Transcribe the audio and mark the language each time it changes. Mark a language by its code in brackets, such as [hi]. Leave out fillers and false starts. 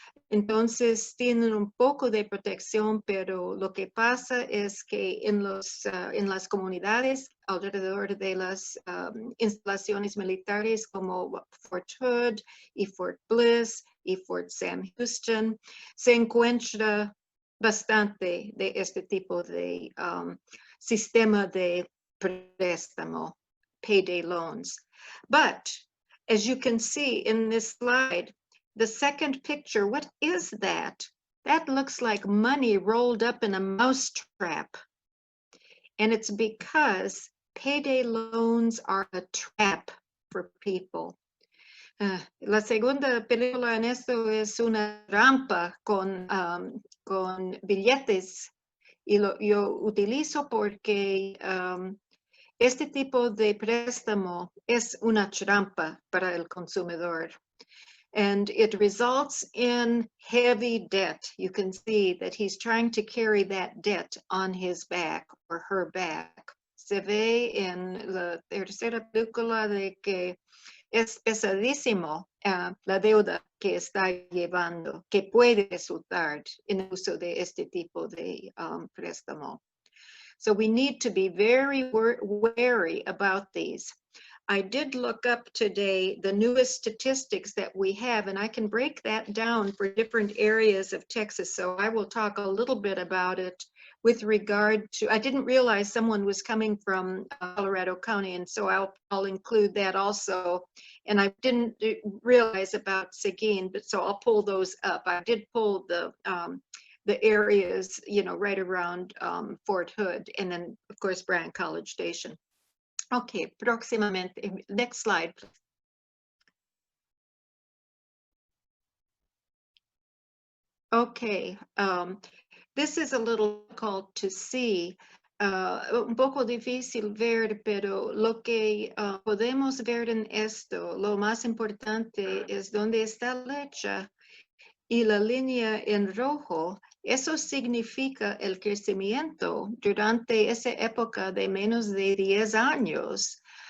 [es] Entonces tienen un poco de protección, pero lo que pasa es que en las comunidades alrededor de las instalaciones militares como Fort Hood y Fort Bliss y Fort Sam Houston, se encuentra bastante de este tipo de sistema de préstamo, payday loans. [en] But as you can see in this slide, the second picture, what is that? That looks like money rolled up in a mousetrap. And it's because payday loans are a trap for people. [es] La segunda película en esto es una trampa con billetes, y yo utilizo porque este tipo de préstamo es una trampa para el consumidor. [en] And it results in heavy debt. You can see that he's trying to carry that debt on his back or her back. [es] Se ve en la tercera película de que es pesadísimo la deuda que está llevando, que puede resultar en el uso de este tipo de préstamo. [en] So we need to be very wary about these. I did look up today the newest statistics that we have, and I can break that down for different areas of Texas. So I will talk a little bit about it with regard to, I didn't realize someone was coming from Colorado County, and so I'll include that also. And I didn't realize about Seguin, but so I'll pull those up. I did pull the areas, right around Fort Hood, and then of course Bryan College Station. Okay, [es] próximamente. [en] Next slide, please. Okay, this is a little difficult to see. [es] Un poco difícil ver, pero lo que podemos ver en esto, lo más importante es dónde está la flecha y la línea en rojo. Eso significa el crecimiento durante esa época de menos de 10 años.